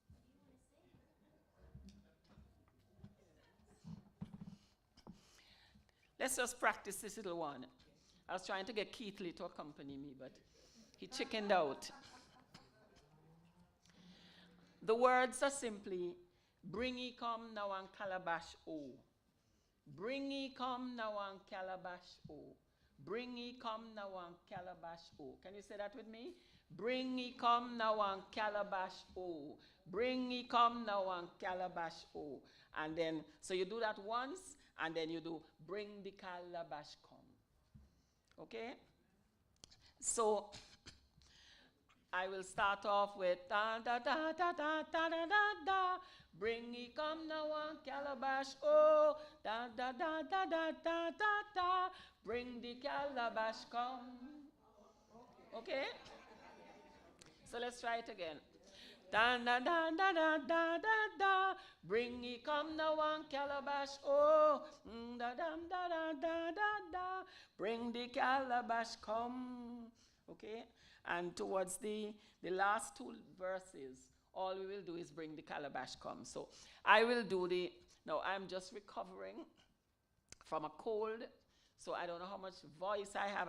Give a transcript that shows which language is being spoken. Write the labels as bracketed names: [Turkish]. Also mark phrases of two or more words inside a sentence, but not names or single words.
[English] Let's just practice this little one. I was trying to get Keith Lee to accompany me, but he chickened out. The words are simply, bring ye come now and calabash o. Bring ye come now and calabash o. Bring ye come now and calabash o. Can you say that with me? Bring ye come now and calabash o. Bring ye come now and calabash o. And then, so you do that once, and then you do, bring the calabash come. Okay? So, I will start off with da da da da da da da da da. Bring ye come now and calabash oh. Da da da da da da da da. Bring the calabash come. Okay? So let's try it again. Da da da da da da da da. Bring ye come now and calabash oh. Da da da da da da da. Bring the calabash come. Okay? And towards the last two verses, all we will do is bring the calabash come. So I will do now I'm just recovering from a cold, so I don't know how much voice I have.